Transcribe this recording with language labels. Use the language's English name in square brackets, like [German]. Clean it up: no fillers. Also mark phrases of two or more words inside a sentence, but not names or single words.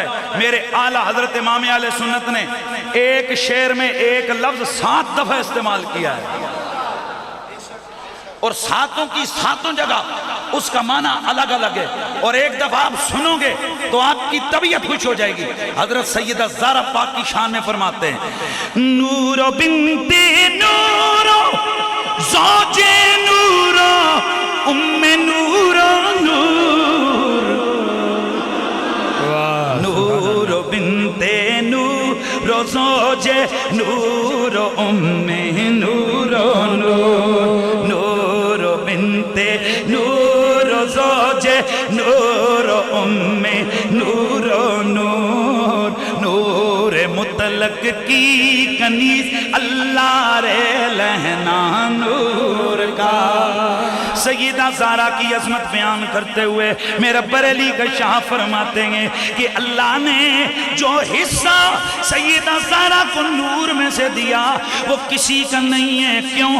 [Urdu] میرے اعلیٰ حضرت امام اہل سنت نے ایک شعر میں ایک لفظ 7 دفعہ استعمال کیا ہے، اور 7 کی 7 جگہ اس کا معنی الگ ہے، اور ایک دفعہ آپ سنو گے تو آپ کی طبیعت خوش ہو جائے گی۔ حضرت سیدہ زہرا پاک کی شان میں فرماتے ہیں، نور بنت نور زوج نور ام نور نور، نور بنت نور زوج نور ام نور نور، نور بنت نور زوج نور ام نور نور، نور مطلق کی کنیز اللہ رے لہنا نور کا۔ سیدہ زہرا کی عظمت بیان کرتے ہوئے میرا بریلی کا شاہ فرماتے ہیں کہ اللہ نے جو حصہ سیدہ زہرا کو نور میں سے دیا وہ کسی کا نہیں ہے، کیوں؟